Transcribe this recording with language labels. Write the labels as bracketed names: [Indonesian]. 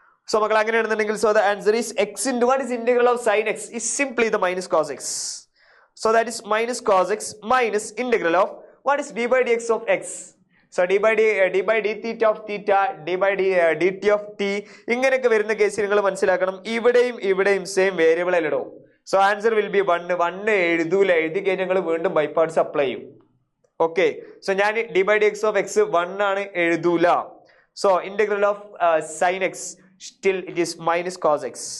[English] So [Malayalam] മക്കൾ അങ്ങനെയാണെന്നുണ്ടെങ്കിൽ [English] so the answer is x into what is integral of sin x is simply the minus cos x. So that is minus cos x minus integral of what is d by dx of x. So d by d theta of theta d by dt of t [Malayalam] ഇങ്ങനെയൊക്കെ വരുന്ന കേസിൽ നിങ്ങൾ മനസ്സിലാക്കണം ഇവിടെയും same variable അല്ലടോ. So answer will be 1 എഴുതൂല, എഴുതി കഴിഞ്ഞാൽ നിങ്ങൾ വീണ്ടും ബൈ പാർട്സ് അപ്ലൈ ചെയ്യും. ഓക്കെ, സോ ഞാൻ d by dx of x 1 ആണ് എഴുതൂല. [English] So integral of sin x still it is minus cos x.